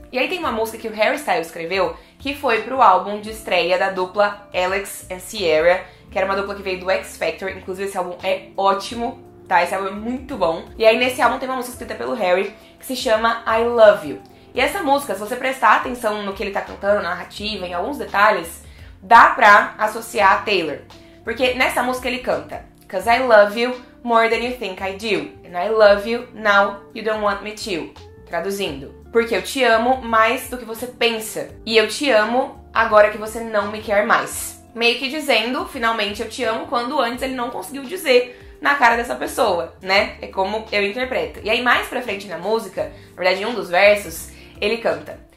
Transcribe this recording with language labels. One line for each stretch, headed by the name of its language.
Portuguese: E aí tem uma música que o Harry Styles escreveu, que foi pro álbum de estreia da dupla Alex and Sierra, que era uma dupla que veio do X Factor. Inclusive esse álbum é ótimo, tá? Esse álbum é muito bom. E aí nesse álbum tem uma música escrita pelo Harry, que se chama I Love You. E essa música, se você prestar atenção no que ele tá cantando, na narrativa, em alguns detalhes, dá pra associar a Taylor. Porque nessa música ele canta:
English: 'Cause I love you more than you think I do, and I love you now you don't want me to.
Portuguese: Traduzindo: porque eu te amo mais do que você pensa, e eu te amo agora que você não me quer mais. Meio que dizendo, finalmente eu te amo, quando antes ele não conseguiu dizer na cara dessa pessoa, né? É como eu interpreto. E aí mais pra frente na música, na verdade em um dos versos, ele canta.